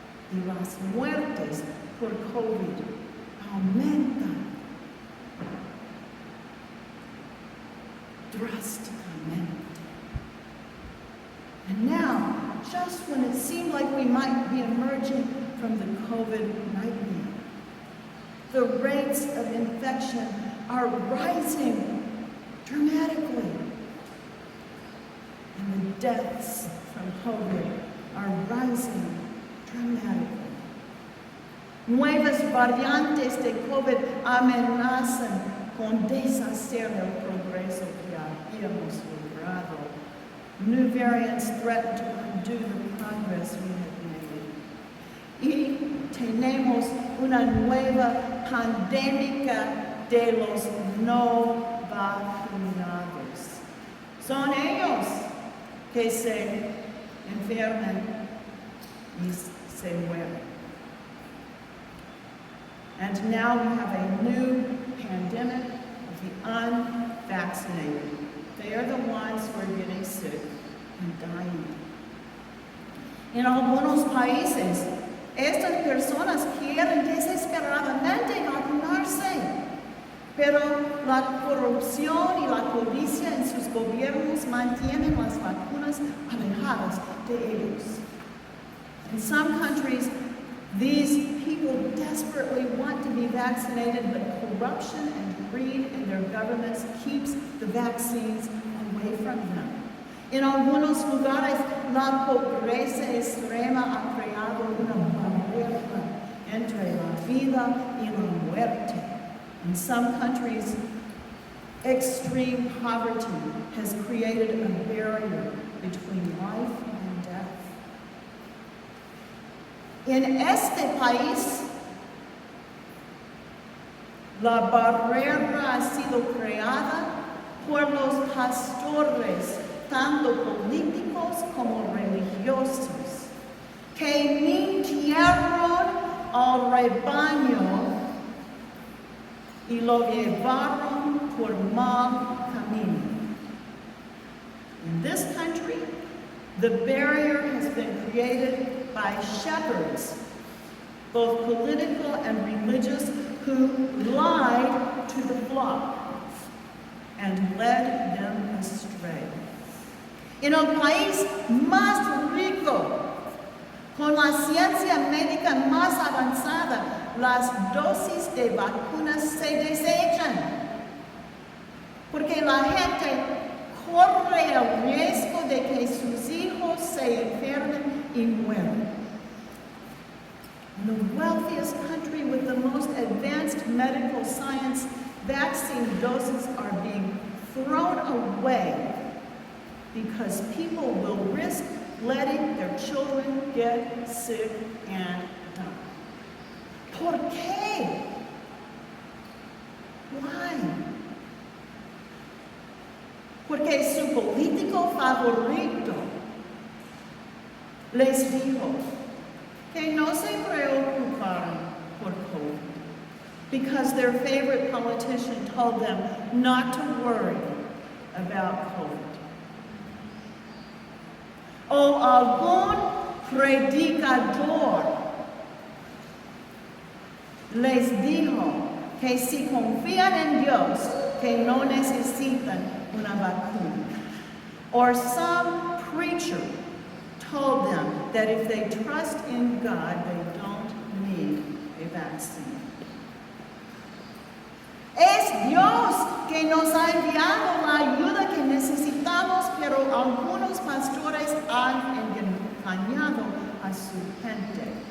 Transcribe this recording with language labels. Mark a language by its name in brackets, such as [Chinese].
[Spanish] y las muertes por COVID aumentan drasticamente. [English] And now, just when it seemed like we might be emerging from the COVID nightmare, the rates of infection are rising dramatically. And the deaths from COVID are rising dramatically. [Spanish] Nuevas variantes de COVID amenazan con deshacer el progreso que habíamos logrado. [English] New variants threaten to undo the progress we have made. [Spanish] Y tenemos una nueva pandemia de los no vacunados. Son ellos que se enferman y se mueren. [English] And now we have a new pandemic of the unvaccinated. They are the ones who are getting sick and dying. [Spanish] En algunos países, estas personas quieren desesperadamente vacunarse, pero la corrupción y la codicia en sus gobiernos mantienen las vacunas alejadas de ellos. [English] In some countries, these people desperately want to be vaccinated, but corruption and greed in their governments keeps the vaccines away from them. [Spanish] En algunos lugares, la pobreza extrema ha creado una barrera entre la vida y la muerte. [English] In some countries, extreme poverty has created a barrier between life and death. [Spanish] En este país, la barrera ha sido creada por los pastores, tanto políticos como religiosos, que mintieron al rebaño y lo llevaron por mal camino. [English] In this country, the barrier has been created by shepherds, both political and religious, who lied to the flock and led them astray. [Spanish] En el país más rico, con la ciencia médica más avanzada, las dosis de vacunas se desechan, porque la gente corre el riesgo de que sus hijos se enfermen y mueran. [English] In the wealthiest country with the most advanced medical science, vaccine doses are being thrown away because people will risk letting their children get sick and die. [Spanish] Porque? [English] Why? [Spanish] Porque su político favorito les dijo que no se preocuparan por COVID, [English] because their favorite politician told them not to worry about COVID. [Spanish] O algún predicador les dijo que si confían en Dios, que no necesitan una vacuna. [English] Or some preacher told them that if they trust in God, they don't need a vaccine. [Spanish] Es Dios que nos ha enviado la ayuda que necesitamos, pero algunos pastores han engañado a su gente.